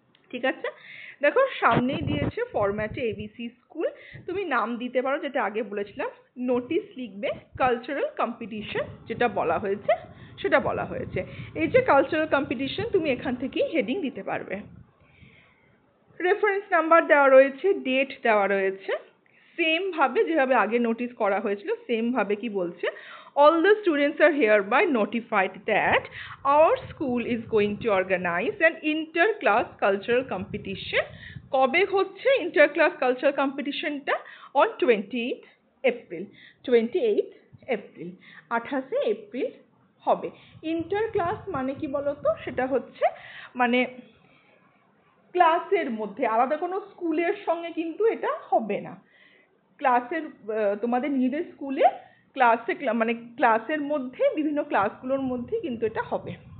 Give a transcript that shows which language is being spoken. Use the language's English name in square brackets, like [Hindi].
[Bangla] ঠিক আছে, দেখো সামনেই দিয়েছে ফরম্যাটে এবিসি স্কুল, তুমি নাম দিতে পারো, যেটা আগে বলেছিলাম। নোটিশ লিখবে কালচারাল কম্পিটিশন, যেটা বলা হয়েছে সেটা বলা হয়েছে। এই যে কালচারাল কম্পিটিশন, তুমি এখান থেকেই হেডিং দিতে পারবে। রেফারেন্স নাম্বার দেওয়া রয়েছে, ডেট দেওয়া রয়েছে। সেম ভাবে যেভাবে আগে নোটিস করা হয়েছিল সেম ভাবে কি বলছে, [English] all the students are hereby notified that our school is going to organize an inter-class cultural competition. [Bangla] কবে হচ্ছে inter-class cultural competitionটা? [English] on 28th April [Bangla] 28 April হবে। ইন্টার-ক্লাস মানে কি বলতো? সেটা হচ্ছে মানে ক্লাসের মধ্যে, আলাদা কোনো স্কুলের সঙ্গে কিন্তু এটা হবে না। ক্লাসের তোমাদের নিজেদের স্কুলে ক্লাসে মানে ক্লাসের মধ্যে বিভিন্ন ক্লাসগুলোর মধ্যে কিন্তু এটা হবে।